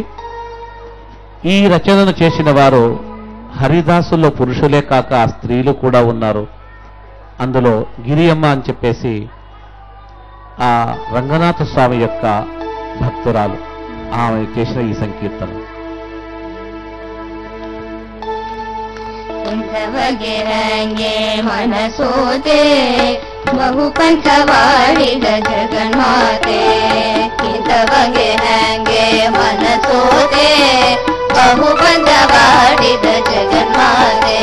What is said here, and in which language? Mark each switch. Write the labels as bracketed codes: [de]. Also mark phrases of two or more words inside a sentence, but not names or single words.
[te] ఈ రచనను చేసిన వారు హరిదాసుల్లో పురుషులే కాక స్త్రీలు కూడా ఉన్నారు. అందులో గిరియమ్మ అని చెప్పేసి ఆ రంగనాథ స్వామి యొక్క భక్తురాలు, ఆమె చేసిన ఈ సంకీర్తన. [kn] ಇಂಥವಗೆ ಹಂಗೆ ಮನಸೋತೆ ಬಹುಪಂಥವಾಡಿದ ಜಗನ್ಮಾತೆ. ಇಂಥವಗೆ ಹಂಗೆ ಮನಸೋತೆ ಬಹುಪಂಥವಾಡಿದ ಜಗನ್ಮಾತೆ.